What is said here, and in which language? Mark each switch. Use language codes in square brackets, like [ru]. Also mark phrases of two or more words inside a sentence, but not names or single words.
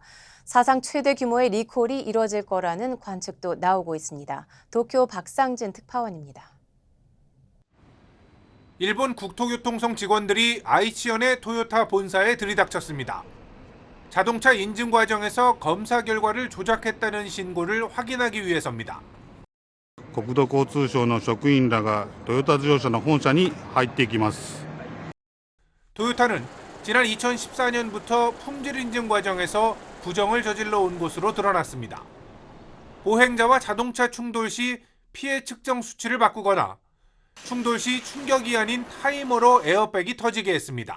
[ko] 사상 최대 규모의 리콜이 이뤄질 거라는 관측도 나오고 있습니다. 도쿄 박상진 특파원입니다. 일본 국토교통성 직원들이 아이치현의 토요타 본사에 들이닥쳤습니다. 자동차 인증 과정에서 검사 결과를 조작했다는 신고를 확인하기 위해서입니다. [ja] 国土交通省の職員らがトヨタ自動車の本社に入っていきます。 [ko] 토요타는 지난 2014년부터 품질 인증 과정에서 부정을 저질러 온 것으로 드러났습니다. 보행자와 자동차 충돌 시 피해 측정 수치를 바꾸거나 충돌 시 충격이 아닌 타이머로 에어백이 터지게 했습니다.